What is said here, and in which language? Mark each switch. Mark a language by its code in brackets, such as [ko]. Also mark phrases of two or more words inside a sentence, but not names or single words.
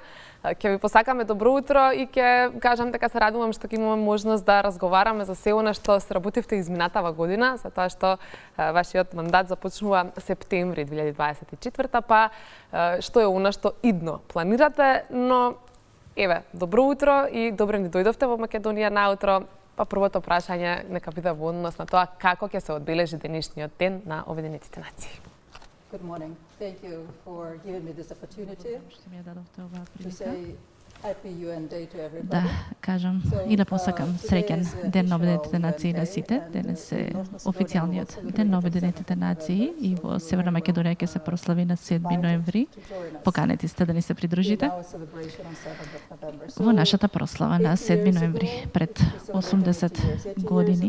[mk] Ќе ви посакаме добро утро и ќе кажам дека се радувам што ќе имаме можност да разговараме за се она што сработивте изминатава година, за тоа што вашиот мандат започнува септември 2024, па што е она што идно планирате, но еве, добро утро и добре ни дојдовте во Македонија наутро. Па првото прашање нека биде во однос на тоа како ќе се одбележи денешниот ден на Обединетите нации. [en] Good morning. Thank you for giving me this opportunity to say happy UN Day to everybody. [mk] Да кажам и да посакам среќен ден на Обединетите нации на сите. Денес е официјалниот ден на Обединетите нации и во Северна Македонија ќе се прослави на 7 ноември. Поканети сте да ни се придружите во нашата прослава на 7 ноември пред 80 години.